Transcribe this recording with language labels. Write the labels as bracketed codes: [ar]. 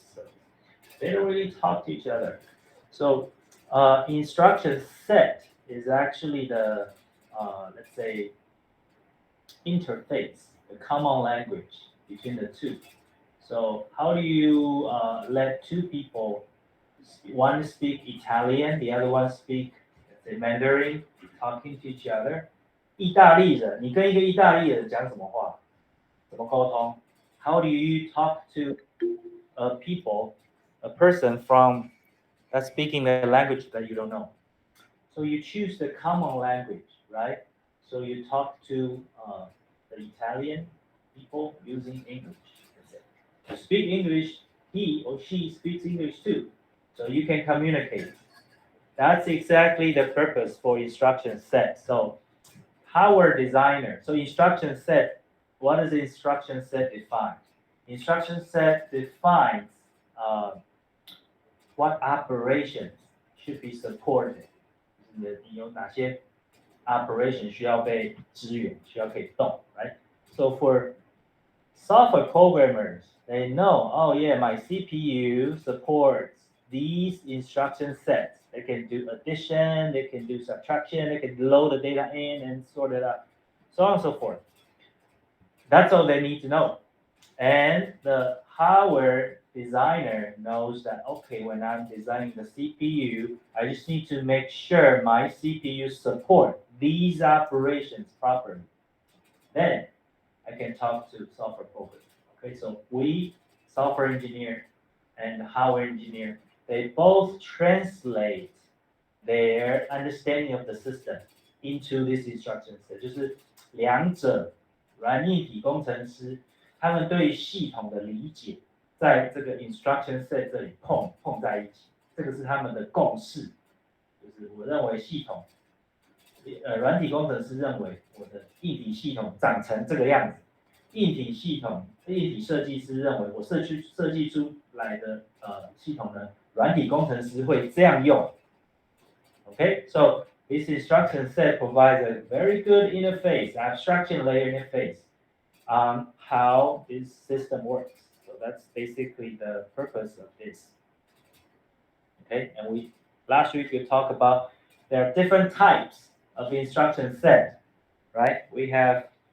[en] So they don't really talk to each other. So instruction set is actually the let's say interface, the common language between the two. So how do you let two people, one speak Italian, the other one speak, let's say, Mandarin, talking to each other? [zh] 意大利人，你跟一个意大利人讲什么话？怎么沟通？ [en] How do you talk to a person from that's speaking the language that you don't know? So you choose the common language, right? So you talk to the Italian people using English. To speak English, he or she speaks English too. So you can communicate. That's exactly the purpose for instruction set. So hardware designer. So instruction set, what does the instruction set define? Instruction set defines what operations should be supported. [zh] 你有哪些 operation 需要被支援，需要可以动 right? [en] So for software programmers, they know, oh yeah, my CPU supports these instruction sets. They can do addition, they can do subtraction, they can load the data in and sort it out, so on and so forth. That's all they need to know. And the hardware designer knows that, okay, when I'm designing the CPU, I just need to make sure my CPU support these operations properly. Then I can talk to software programmer. Okay, so we, software engineer and hardware engineer, they both translate their understanding of the system into this instruction set. [zh] 就是两者软硬体工程师他们对系统的理解，在这个 instruction set 这里碰在一起，这个是他们的共识。就是我认为系统，软体工程师认为我的硬体系统长成这个样子，硬体设计师认为我设计出来的系统呢，软体工程师会这样用。 [en] Okay, so this instruction set provides a very good interface, abstraction layer interface on how this system works. So that's basically the purpose of this. Okay, and last week we talked about there are different types of instruction set, right? We have